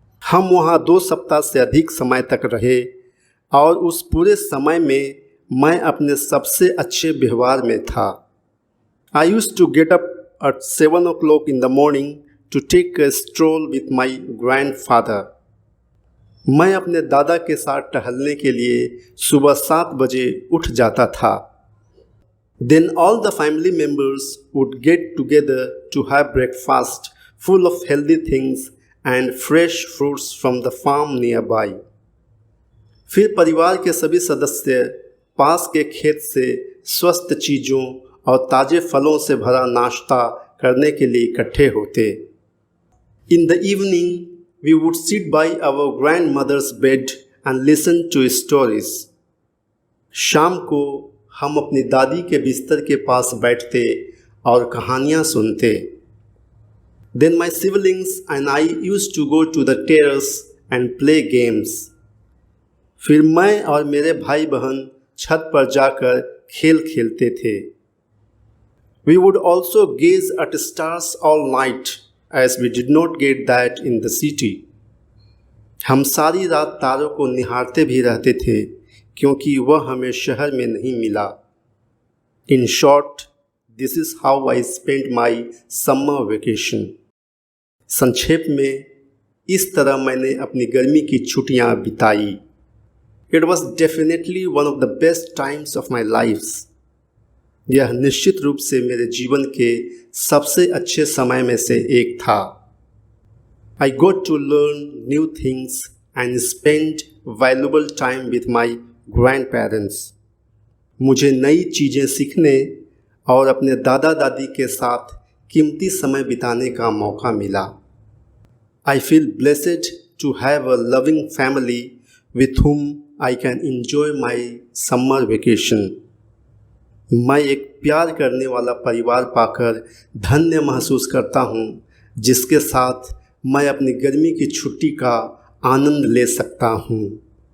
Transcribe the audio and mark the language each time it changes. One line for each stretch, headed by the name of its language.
Hindi: हम वहाँ 2 सप्ताह से अधिक समय तक रहे और उस पूरे समय में मैं अपने सबसे अच्छे व्यवहार में था।
English: I used to get up at 7 o'clock in the morning to take a stroll with my grandfather.
Hindi: मैं अपने दादा के साथ टहलने के लिए सुबह 7 बजे उठ जाता था।
English: Then all the family members would get together to have breakfast full of healthy things and fresh fruits from the farm nearby.
Hindi: फिर परिवार के सभी सदस्य पास के खेत से स्वस्थ चीज़ों और ताज़े फलों से भरा नाश्ता करने के लिए इकट्ठे होते।
English: In the evening, we would sit by our grandmother's bed and listen to stories.
Hindi: शाम को हम अपनी दादी के बिस्तर के पास बैठते और कहानियाँ सुनते।
English: Then my siblings and I used to go to the terrace and play games.
Hindi: फिर मैं और मेरे भाई बहन छत पर जाकर खेल खेलते थे।
English: We would also gaze at stars all night, as we did not get that in the city.
Hindi: हम सारी रात तारों को निहारते भी रहते थे क्योंकि वह हमें शहर में नहीं मिला।
English: In short, this is how I spent my summer vacation.
Hindi: संक्षेप में इस तरह मैंने अपनी गर्मी की छुट्टियां बिताई।
English: It was definitely one of the best times of my life.
Hindi: यह निश्चित रूप से मेरे जीवन के सबसे अच्छे समय में से एक था।
English: I got to learn new things and spend valuable time with my grandparents.
Hindi: मुझे नई चीज़ें सीखने और अपने दादा दादी के साथ कीमती समय बिताने का मौका मिला।
English: I feel blessed to have a loving family with whom I can enjoy my summer vacation.
Hindi: मैं एक प्यार करने वाला परिवार पाकर धन्य महसूस करता हूँ जिसके साथ मैं अपनी गर्मी की छुट्टी का आनंद ले सकता हूँ।